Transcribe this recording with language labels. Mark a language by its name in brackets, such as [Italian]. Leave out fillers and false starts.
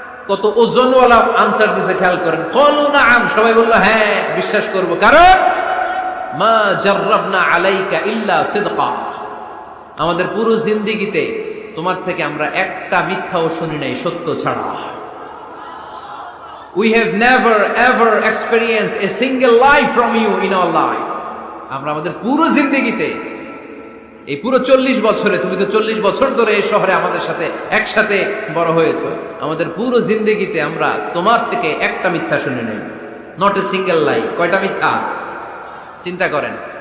[Bangla] কত ওজনওয়ালা আনসার দিছে, খেয়াল করেন। [Arabic] ক্বালু নাআম, [Bangla] সবাই বলল, হ্যাঁ বিশ্বাস করব। কারণ [Arabic] মা জাররাবনা আলাইকা ইল্লা সিদকা, [Bangla] আমাদের পুরো জিন্দেগিতে তোমার থেকে আমরা একটা মিথ্যাও শুনি নাই, সত্য ছাড়া। [English] We have never ever experienced a single lie from you in our life. [Bangla] আমরা আমাদের পুরো জিন্দেগিতে, এই পুরো 40 বছরে, তুমি তো 40 বছর ধরে এই শহরে আমাদের সাথে একসাথে বড় হয়েছো, আমাদের পুরো জিন্দেগিতে আমরা তোমার থেকে একটা মিথ্যা শুনি নাই। [English] Not a single lie. [Bangla] কয়টা মিথ্যা? চিন্তা করেন।